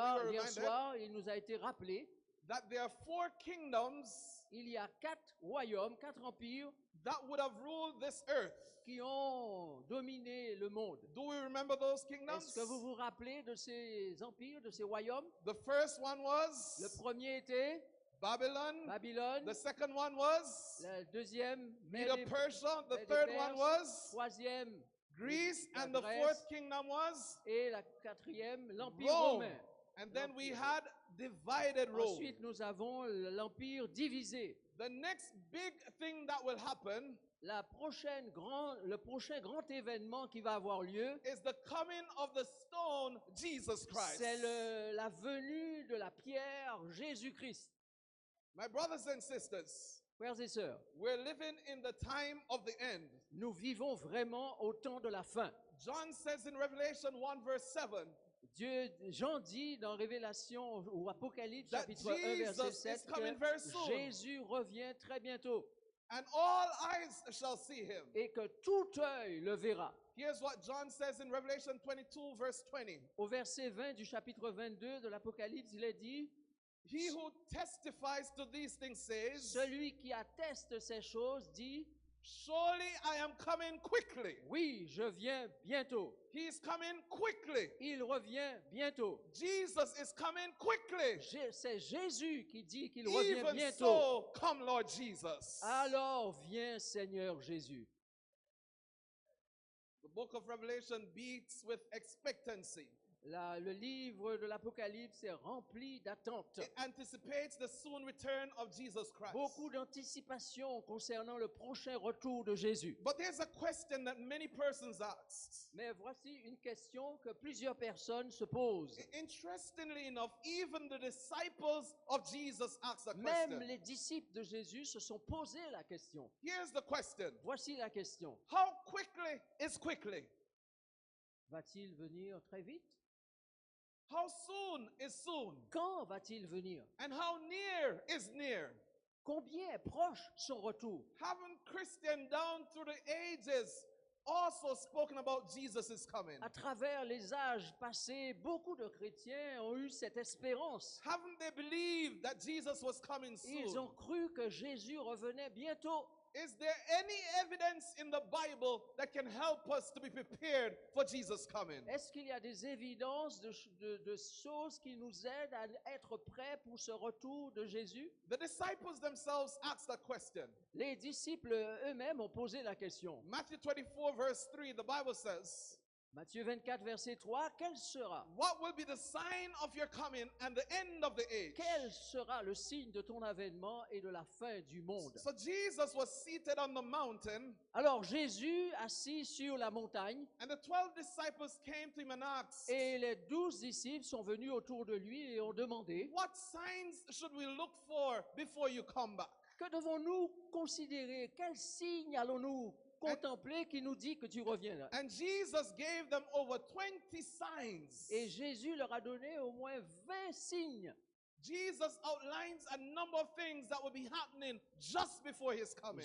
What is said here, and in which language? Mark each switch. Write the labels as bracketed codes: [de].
[fr] Hier soir, il nous a été rappelé [en] that there are 4 kingdoms [fr] il y a 4 royaumes, 4 empires [en] that would have ruled this earth. [fr] qui ont dominé le monde. [en] Do we remember those kingdoms? [fr] Est-ce que vous vous rappelez de ces empires, de ces royaumes? [en] The first one was [fr] Le premier était [en] Babylon. [fr] Babylone. [en] The second one was [fr] Le deuxième, [en] Medo-Persia. The [fr] Mède [en] third [fr] Perse. [en] one was [fr] Troisième, [en] Greece. [fr] la [en] And the [fr] Grèce. [en] fourth kingdom was [fr] Et la quatrième, l'Empire [en] Rome. [fr] romain. [en] And then we had divided Rome. [fr] Ensuite, nous avons l'Empire divisé. [en] The next big thing that will happen [fr] Le prochain grand événement qui va avoir lieu, [en] is the coming of the stone, Jesus Christ. [fr] c'est la venue de la pierre Jésus-Christ. [en] My brothers and sisters, [fr] Frères et sœurs, [en] we're living in the time of the end. [fr] nous vivons vraiment au temps de la fin. [en] John says in Revelation 1 verse 7 [fr] Jean dit dans Révélation ou Apocalypse [en] that [fr] chapitre 1 verset [en] Jesus [fr] 7 [en] is coming very soon. [fr] que Jésus revient très bientôt [en] And all eyes shall see him. [fr] et que tout œil le verra. [en] Here's what John says in Revelation 22 verse 20. [fr] Au verset 20 du chapitre 22 de l'Apocalypse, il est dit: [en] He who testifies to these things says, [fr] celui qui atteste ces choses dit: [en] surely I am coming quickly. [fr] oui, je viens bientôt. [en] He is coming quickly. [fr] Il revient bientôt. [en] Jesus is coming quickly. [fr] C'est Jésus qui dit qu'il revient [en] Even [fr] bientôt. [en] so, come Lord Jesus. [fr] Alors viens Seigneur Jésus. [en] The book of Revelation beats with expectancy. [fr] Le livre de l'Apocalypse est rempli d'attentes. [en] It anticipates the soon return of Jesus Christ. [fr] Beaucoup d'anticipation concernant le prochain retour de Jésus. [en] But there's a question that many persons ask. [fr] Mais voici une question que plusieurs personnes se posent. [en] Interestingly enough, even the disciples of Jesus asked a [fr] Même [en] question. [fr] les disciples de Jésus se sont posé la question. [en] Here's the question. [fr] Voici la question. [en] How quickly is quickly? [fr] Va-t-il venir très vite? [en] How soon is soon? [fr] Quand va-t-il venir? [en] And how near is near? [fr] Combien est proche son retour? [en] Haven't Christians down through the ages also spoken about Jesus is coming? [fr] À travers les âges passés, beaucoup de chrétiens ont eu cette espérance. [en] Haven't they believed that Jesus was coming [fr] Ils [en] soon? [fr] ont cru que Jésus revenait bientôt. [en] Is there any evidence in the Bible that can help us to be prepared for Jesus coming? [fr] Est-ce qu'il y a des évidences de choses qui nous aident à être prêts pour ce retour de Jésus? [en] The disciples themselves asked that question. [fr] Les disciples eux-mêmes ont posé la question. [en] Matthew 24 verse 3, the Bible says, [fr] Matthieu 24, verset 3, quel sera? [en] what will be the sign of your coming and the end of the age? [fr] Quel sera le signe de ton avènement et de la fin du monde? [en] So Jesus was seated on the mountain, [fr] Alors Jésus, assis sur la montagne, [en] and the 12 disciples came to him and asked, [fr] et les 12 disciples sont venus autour de lui et ont demandé: [en] what signs should we look for before you come back? [fr] que devons-nous considérer? Quel signe allons-nous contempler qui nous dit que tu reviendras? [en] And Jesus gave them over 20 signs. [fr] Et Jésus leur a donné au moins 20 signes. [en] Jesus outlines a number of things that will be happening just before his coming.